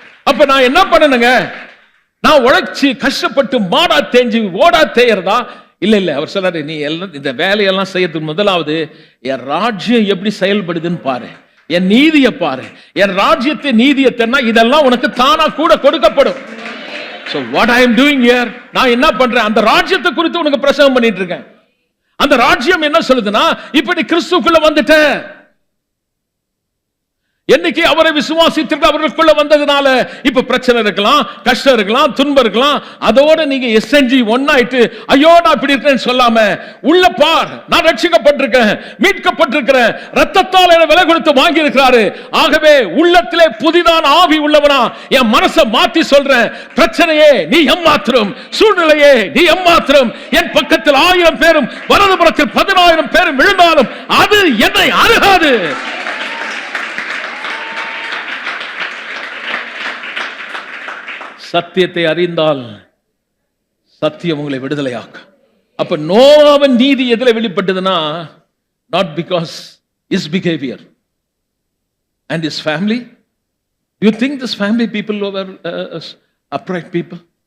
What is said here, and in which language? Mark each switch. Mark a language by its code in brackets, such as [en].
[ta] அப்ப நான் என்ன பண்ணணுங்க? நான் உழைச்சி கஷ்டப்பட்டு மாடா தேஞ்சு ஓடா தேயறதா? இல்ல அவர் சொல்றாரு, நீ எல்லாம் இந்த வேலையெல்லாம் செய்யறதுக்கு முதலாவது என் ராஜ்யம் எப்படி செயல்படுதுன்னு பாரு, என் நீதியை பாரு. என் ராஜ்யத்தை நீதியை தென்னா இதெல்லாம் உனக்கு தானா கூட கொடுக்கப்படும். [en] So what I am doing here, [ta] நான் என்ன பண்றேன்? அந்த ராஜ்யத்தை குறித்து உனக்கு பிரசங்கம் பண்ணிட்டு இருக்கேன். அந்த ராஜ்யம் என்ன சொல்லுதுன்னா, இப்ப நீ கிறிஸ்துக்குள்ள வந்துட்ட, என்னைக்கு அவரை விசுவாசித்து அவர்களுக்குள்ள வந்ததுனால இப்ப பிரச்சனை இருக்கலாம், கஷ்டம் இருக்கலாம், துன்பம் இருக்கலாம், அதோட நீங்க எஸ்என்ஜி ஒன்னாயிட்டு ஐயோ நான் இப்படி இருக்கேன்னு சொல்லாம உள்ள பார், நான் ரட்சிக்கப்பட்டிருக்கேன், மீட்கப்பட்டிருக்கிறேன், ரத்தத்தால் என விலை கொடுத்து வாங்கி இருக்கிறாரு. ஆகவே உள்ளத்திலே புதிதான ஆவி உள்ளவனா என் மனசை மாத்தி சொல்றேன், பிரச்சனையே நீ எம்மாத்திரம், சூழ்நிலையே நீ எம்மாத்திரம், என் பக்கத்தில் 1000 பேரும் வலதுபுறத்தில் 10000 பேரும் விழுந்தாலும் அது என்னை அணுகாது. சத்தியத்தை அறிந்தால் சத்தியம் உங்களை விடுதலையாக்கும். அப்ப நோவாவின் நீதி எதில வெளிப்பட்டதுன்னா, [en] not because his behavior and his family. You think this family people were upright people?